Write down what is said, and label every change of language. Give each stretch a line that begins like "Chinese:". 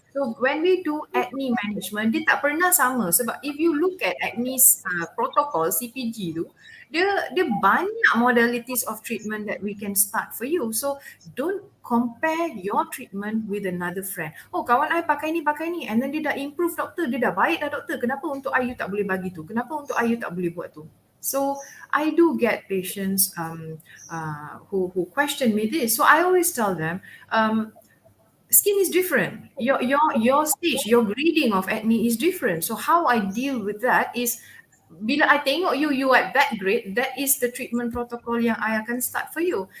English: So when we do acne management,
Malay: dia tak pernah sama.
English: Sebab if you look at acne protocol, CPG tu, dia banyak modalities of treatment that we can start for you. So don't compare your treatment with another friend.
Malay: Oh, kawan I pakai ni
English: and then
Malay: dia dah improve doktor, dia dah baik dah doktor. Kenapa untuk I you tak boleh bagi tu? Kenapa untuk I you tak boleh buat tu?
English: So I do get patients who question me this. So I always tell them, skin is different. Your stage, your grading of acne is different. So how I deal with that is,
Malay: bila I tengok you
English: at that grade, that is the treatment protocol yang I akan start for you.